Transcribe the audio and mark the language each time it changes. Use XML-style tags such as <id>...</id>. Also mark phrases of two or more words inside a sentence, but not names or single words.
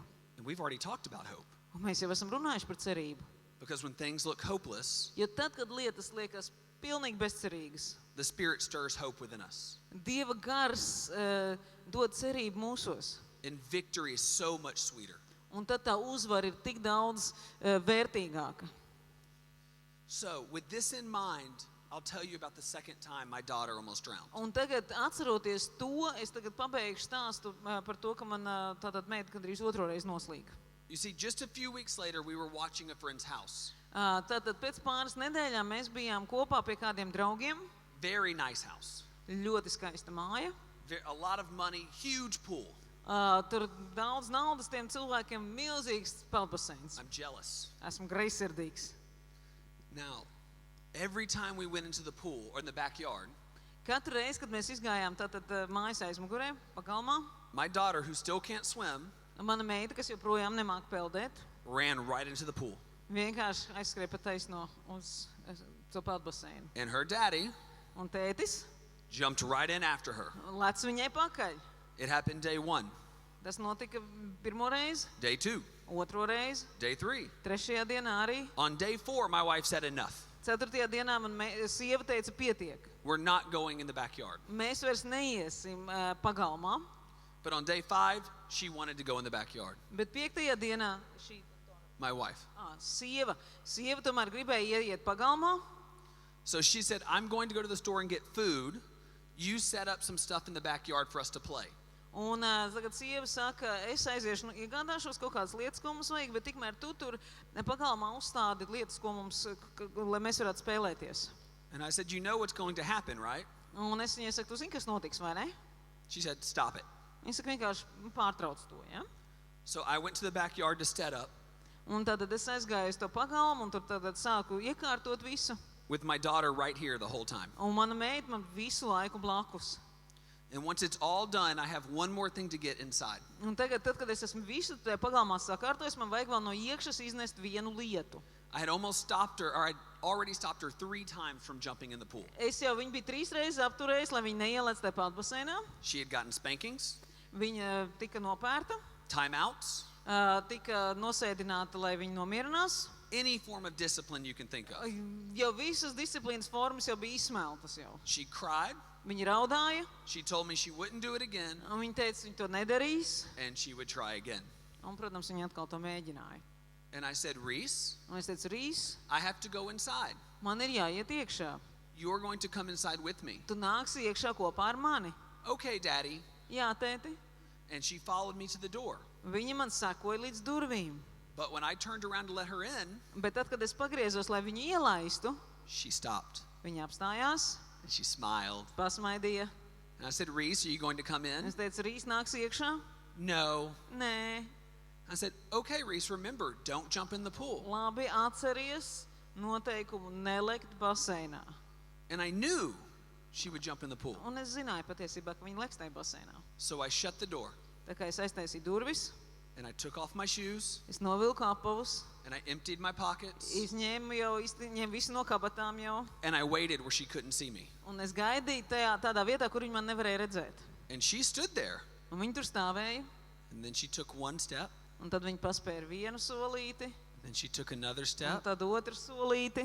<en>And we've already talked about hope,</en> <lv>Un mēs jau esam runājuši par cerību.</lv> <en>because when things look hopeless,</en> <lv>Jo tad, kad lietas liekas pilnīgi bezcerīgas,</lv> <en>the Spirit stirs hope within us.</en> <lv>Dieva gars dod cerību mūsos.</lv> <en>And victory is so much sweeter.</en> <lv>Un tad tā uzvara ir tik daudz vērtīgāka.</lv> <en>So, with this in mind, I'll tell you about the second time my daughter almost drowned.</en> <lv>Un tagad, atceroties to, es tagad pabeigšu stāstu par to, ka man tātad meita gandrīz otro reizi noslīga.</lv> <en>You see, just a few weeks later, we were watching a friend's house.</en> <lv>Tātad pēc pāris nedēļām mēs bijām kopā pie kādiem draugiem.</lv> <en>Very nice house.</en> <lv>Ļoti skaista māja.</lv> <en>A lot of money, huge pool.</en> <lv>Tur daudz naudas tiem cilvēkiem, milzīgs peldbaseins.</lv> <en>I'm jealous.</en> <lv>Esmu greizsirdīgs.</lv> <en>Now, every time we went into the pool or in the backyard,</en> <lv>Katru reizi, kad mēs izgājām tātad mājas aizmugurē, pagalmā,</lv> <en>my daughter, who still can't swim,</en> <lv>mana meita, kas joprojām nemāk peldēt,</lv> <en>ran right into the pool.</en> <lv>vienkārši aizskrēja pa taisno uz to peldbaseinu.</lv> <en>And her daddy</en> <lv>Un tētis</lv> <en>jumped right in after her.</en> <lv>lec viņai pakaļ.</lv> <en>It happened day 1,</en> <lv>Tas notika pirmo reizi,</lv> <en>day 2,</en> <lv>otro reizi,</lv> <en>day 3.</en> <lv>trešajā dienā arī.</lv> <en>On day 4, my wife said enough.</en> <lv>Ceturtajā dienā man sieva teica, pietiek.</lv> <en>We're not going in the backyard.</en> <lv>Mēs vairs neiesim pagalmā,</lv> <en>But on day 5, she wanted to go in the backyard.</en> <lv>bet piektajā dienā šī</lv> <en>My wife.</en> <lv>sieva tomēr gribēja iet pagalmā.</lv> <en>So she said, I'm going to go to the store and get food. You set up some stuff in the backyard for us to play.</en> <lv>Un tagad sieva saka, es aiziešu, iegādāšos kaut kādas lietas, ko mums vajag, bet tikmēr tu tur pagalmā uzstādi lietas, ko mums, lai mēs varētu spēlēties.</lv> <en>And I said, you know what's going to happen, right?</en> <lv>Un es viņai saku, tu zini, kas notiks, vai ne?</lv> <en>She said, stop it.</en> <lv>Viņa saka, vienkārši pārtrauc to, ja?</lv> <en>So I went to the backyard to set up.</en> <lv>Un tad es aizgāju uz to pagalmu un tur tad sāku iekārtot visu.</lv> <en>with my daughter right here the whole time.</en> <lv>Un mana meita man visu laiku blakus.</lv> <en>And once it's all done, I have one more thing to get inside.</en> <lv>Un tagad, tad, kad es esmu visu tajā pagalmā sakārtojis, man vajag vēl no iekšas iznest vienu lietu.</lv> <en>I had almost stopped her, or I'd already stopped her 3 times from jumping in the pool.</en> <lv>Es jau viņu biju 3 reizes apturējis, lai viņa neielēc tajā peldbaseinā.</lv> <en>She had gotten spankings,</en> <lv>Viņa tika nopērta,</lv> <en>timeouts,</en> <lv>tika nosēdināta, lai viņa nomierinās.</lv> <en>any form of discipline you can think of.</en> <lv>Jau visas disciplīnas formas jau bija izsmeltas jau.</lv> <en>She cried.</en> <lv>Viņa raudāja,</lv> <en>She told me she wouldn't do it again,</en> <lv>un viņa teica, viņa to nedarīs.</lv> <en>and she would try again.</en> <lv>Un, protams, viņa atkal to mēģināja.</lv> <en>And I said, Reese,</en> <lv>Un es teicu, Rīs,</lv> <en>I have to go inside.</en> <lv>man ir jāiet iekšā.</lv> <en>You're going to come inside with me.</en> <lv>Tu nāksi iekšā kopā ar mani.</lv> <en>Okay, Daddy.</en> <lv>Jā, tēti.</lv> <en>And she followed me to the door.</en> <lv>Viņa man sekoja līdz durvīm.</lv> <en>But when I turned around to let her in,</en> <lv>Bet tad, kad es pagriezos, lai viņu ielaistu,</lv> <en>she stopped</en> <lv>viņa apstājās,</lv> <en>and she smiled.</en> <lv>pasmaidīja.</lv> <en>And I said, Reese, are you going to come in?</en> <lv>Es teicu, Rīs, nāks iekšā?</lv> <en>No.</en> <lv>Nē.</lv> <en>I said, okay, Reese, remember, don't jump in the pool.</en> <lv>Labi, atceries noteikumu nelikt baseinā.</lv> <en>And I knew she would jump in the pool.</en> <lv>Un es zināju patiesībā, ka viņa liks tajā baseinā.</lv> <en>So I shut the door</en> <lv>Tā kā es aiztaisīju durvis,</lv> <en>and I took off my shoes</en> <lv>es novilku apavus,</lv> <en>and I emptied my pockets</en> <lv>izņēmu visu no kabatām jau,</lv> <en>and I waited where she couldn't see me.</en> <lv>un es gaidīju tādā vietā, kur viņa man nevarēja redzēt.</lv> <en>And she stood there.</en> <lv>Un viņa tur stāvēja,</lv> <en>And then she took one step,</en> <lv>un tad viņa paspēra vienu solīti,</lv> <en>then she took another</en> <lv>un</lv> <en>step,</en> <lv>tad otru solīti,</lv>